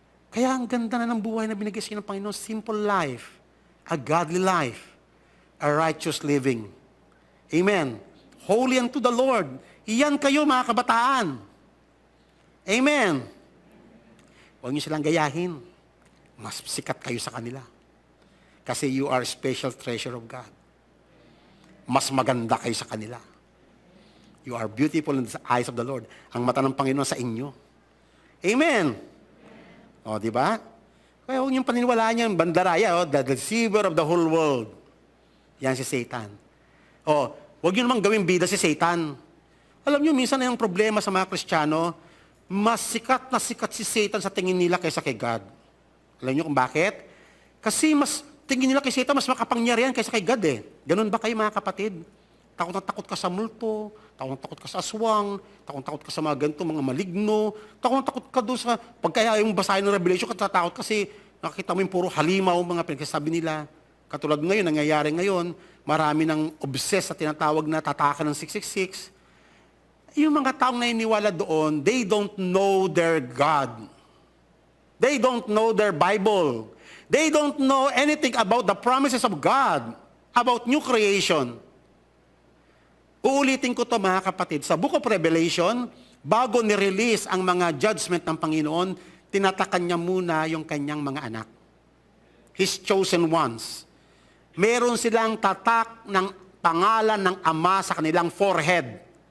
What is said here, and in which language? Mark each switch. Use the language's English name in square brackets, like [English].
[Filipino] Kaya ang ganda na ng buhay na binigay sa ng Panginoon, [English] simple life, a godly life, a righteous living. [Filipino] Amen. [English] Holy unto the Lord. [Filipino] Iyan kayo mga kabataan. Amen. Huwag niyo silang gayahin. Mas sikat kayo sa kanila. [English] Kasi you are a special treasure of God. [Filipino] Mas maganda kayo sa kanila. [English] You are beautiful in the eyes of the Lord. [Filipino] Ang mata ng Panginoon sa inyo. Amen. O, di ba? Kaya huwag niyong paniniwalaan yan, bandaraya, [English] the deceiver of the whole world. [Filipino] Yan si Satan. O, huwag niyo naman gawing bida si Satan. Alam niyo, minsan na yung problema sa mga Kristiyano, mas sikat na sikat si Satan sa tingin nila kaysa kay God. Alam niyo kung bakit? Kasi mas tingin nila kay Satan, mas makapangyarihan kaysa kay God eh. Ganun ba kayo mga kapatid? Takot na takot ka sa multo, takot na takot ka sa aswang, takot na takot ka sa mga ganito, mga maligno, takot na takot ka doon sa, pagkaya yung basahin ng Revelation, katatakot kasi nakikita mo yung puro halimaw, mga pinagsasabi nila. Katulad ngayon, nangyayari ngayon, marami ng obsessed sa tinatawag na tatakan ng 666. Yung mga taong naniniwala doon, [English] they don't know their God. They don't know their Bible. They don't know anything about the promises of God, about new creation. [Filipino] Uulitin ko to mga kapatid, sa Book of Revelation, bago ni-release ang mga judgment ng Panginoon, tinatakan niya muna yung kanyang mga anak. [English] His chosen ones. [Filipino] Meron silang tatak ng pangalan ng Ama sa kanilang forehead.